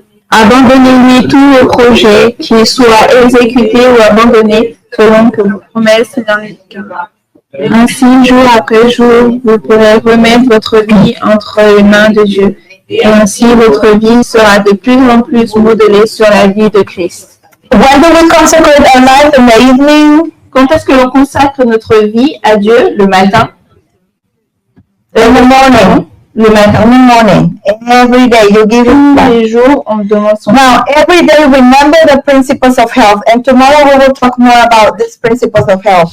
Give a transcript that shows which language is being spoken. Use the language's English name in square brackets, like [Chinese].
[French] Abandonnez-lui tous vos projets, qu'ils soient exécutés ou abandonnés selon que vos promesses dans les cœurs. Ainsi, jour après jour, vous pourrez remettre votre vie entre les mains de Dieu. Et ainsi, votre vie sera de plus en plus modelée sur la vie de Christ. [English] When do we consecrate our life in the evening? [French] Quand est-ce que l'on consacre notre vie à Dieu? Le matin? [English] In the morning. [French] Le matin. [English] In the morning. Every day you give [French] Tous [English] it. [French] les jours, on demande son [English] Now, every day remember the principles of health, and tomorrow we will talk more about these principles of health.